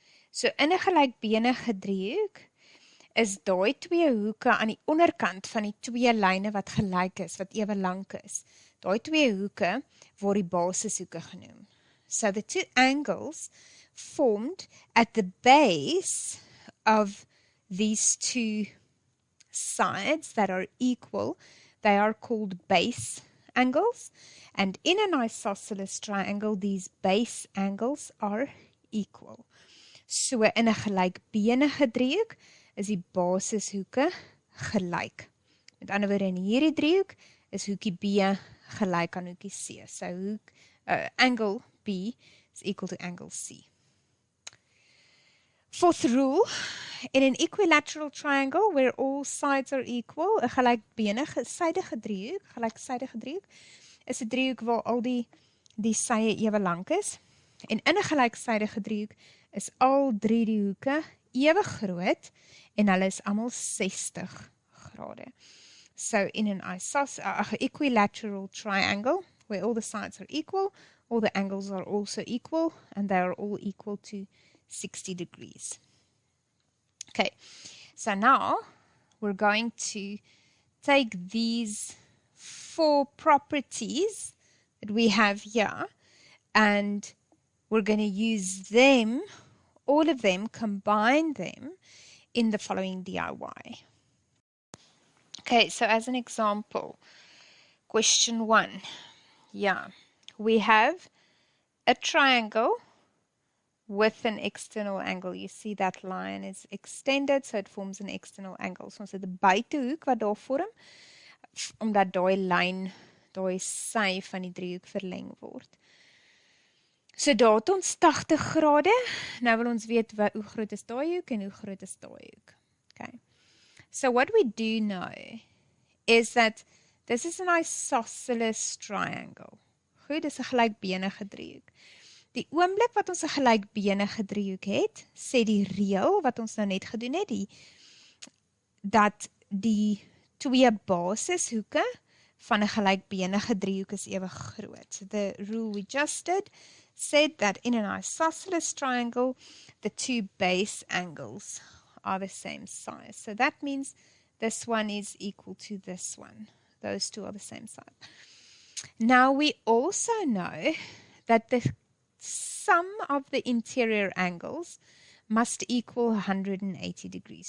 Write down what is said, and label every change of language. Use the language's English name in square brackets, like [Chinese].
[Afrikaans] So in 'n gelykbenige driehoek is daai 2 hoeke aan die onderkant van die 2 lyne wat gelyk is, wat ewe lank is. Daai 2 hoeke word die basishoeke genoem. [English] So the 2 angles formed at the base of these 2 sides that are equal, they are called base angles. And in an isosceles triangle, these base angles are equal. [Afrikaans] So in 'n gelykbenige driehoek is die basishoeke gelyk. Met ander woorde, in hierdie driehoek is hoekie B gelyk aan hoekie C. [English] So angle B is equal to angle C. Fourth rule, in an equilateral triangle where all sides are equal, [Afrikaans] 'n gelyksydige driehoek, is 'n driehoek waar al die sye ewe lank is. En in 'n gelyksydige driehoek is al 3 die hoeke ewe groot en hulle is almal 60 grade. [English] So in an equilateral triangle where all the sides are equal, all the angles are also equal, and they are all equal to 60 degrees. Okay, so now we're going to take these 4 properties that we have here, and we're going to use them, all of them, combine them in the following DIY. Okay, so as an example, question 1. Yeah, we have a triangle with an external angle. You see that line is extended, so it forms an external angle. [Afrikaans] So ons het 'n buitehoek wat daar vorm, omdat daai lyn, daai sy van die driehoek verleng word. So daar het ons 80 grade. Nou wil ons weet hoe groot is daai hoek en hoe groot is daai hoek. Okay. [English] So what we do know is that this is an isosceles triangle. [Afrikaans] Goed, dis 'n gelykbenige driehoek. Die oomblik wat ons 'n gelykbenige driehoek het, sê die reël wat ons nou net gedoen het, dat die twee basishoeke van 'n gelykbenige driehoek is ewe groot. [English] So the rule we just did said that in an isosceles triangle, the two base angles are the same size. So that means this one is equal to this one. Those two are the same size. Now we also know that the sum of the interior angles must equal 180 degrees.